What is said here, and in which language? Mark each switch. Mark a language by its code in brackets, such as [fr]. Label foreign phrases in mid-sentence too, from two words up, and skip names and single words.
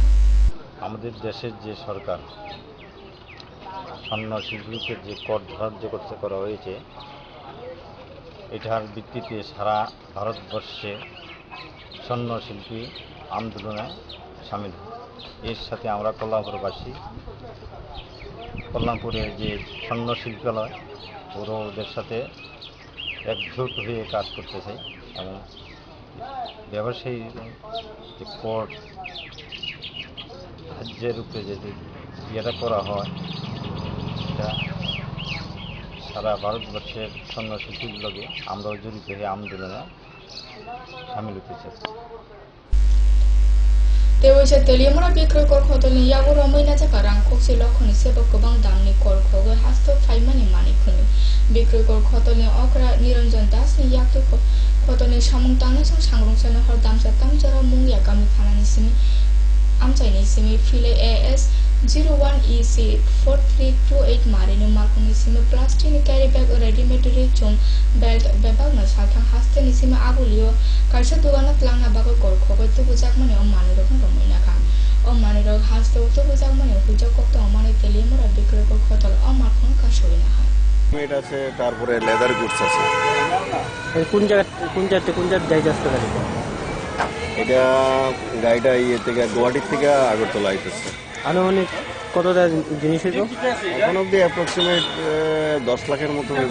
[bn] আমাদের দেশের যে সরকার স্বর্ণ শিল্পীকে যে কর ধার্য করতে করা হয়েছে এটার ভিত্তিতে সারা ভারতবর্ষে স্বর্ণ শিল্পী আন্দোলনে সামিল এর সাথে আমরা কল্যাণপুরবাসী কল্যাণপুরে যে স্বর্ণ শিল্পালয় ওদের সাথে একজোট হয়ে কাজ করতে চাই এবং ব্যবসায়ী যে কর ধার্যের উপরে যদি ইয়েটা করা হয় এটা সারা ভারতবর্ষের স্বর্ণ শিল্পীগুলোকে আমরাও জড়িত হয়ে আন্দোলনে সামিল হতে চাই [trp] Teoise telimura bikroi kor khotolni yago romaina jaka rang khokse lokhoni sebo gobang damni kor khogo hasto phaimani mani khuni bikroi kor khotolni okra niranjan das ni yakto khotolni samung tangna sang sangrong sena hor damsa tamjara mungya kami thanani simi amchaini simi file AS 01EC 4328 marini markoni simi plastic ni [en] carry bag ready made [trp] chum belt bebag na sathang haste ni simi agulio kaisa dugana tlangna bago kor khogo tu bujak mane o mani rokon romaina kan o mani rok haste tu bujak mane hujak kokto amane telimura bikroi kor khotol o markon ka soina hai [bn] এটা আছে তারপরে [en] leather goods [bn] আছে কোন জায়গা আসতে পারে এটা গাড়িটা ইয়ে থেকে গুয়াহাটির থেকে আগরতলা আইতেছে আনুমানিক কত জিনিস হইতো এখন অব্দি অ্যাপ্রক্সিমেট 10 লাখের মতো